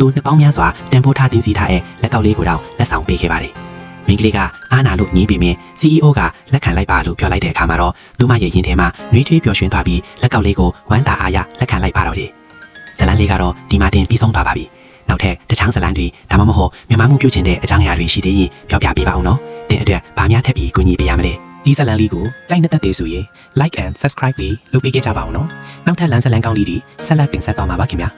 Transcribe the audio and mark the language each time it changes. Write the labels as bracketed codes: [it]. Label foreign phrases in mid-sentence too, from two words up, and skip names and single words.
[my] နှစ်ပေါင်းများစွာတန်ဖိုးထားသိမ်းစီထားတဲ့လက်ကောက်လေးကိုတော့လက်ဆောင်ပေးခဲ့ပါတယ်။မိန်းကလေးကအာနာလို့ညင်းပေမဲ့ CEO ကလက်ခံလိုက်ပါလို့ပြောလိုက်တဲ့အခါမှာတော့သူမရဲ့ရင်ထဲမှာနှွေးထွေးပျော်ရွှင်သွားပြီးလက်ကောက်လေးကိုဝမ်းသာအားရလက်ခံလိုက်ပါတော့တယ်။ဇလန်လေးကတော့ဒီမှာတင်ပြီးဆုံးသွားပါပြီ။နောက်ထပ်တခြားဇလန်တွေဒါမှမဟုတ်မြန်မာမှုပြုချင်တဲ့အကြောင်းအရာတွေရှိသေးရင်ပြောပြပေးပါအောင်နော်။တဲ့အတွက်ဗာများထပ်ပြီးကူညီပေးရမလဲ။ဒီဇလန်လေးကိုကြိုက်နေတဲ့ဆိုရင် [en] like and subscribe [my] လေးလုပ်ပေးကြပါအောင်နော်။နောက်ထပ်လမ်းဇလန်ကောင်းလေးတွေဆက်လက်တင်ဆက်သွားမှာပါခင်ဗျာ။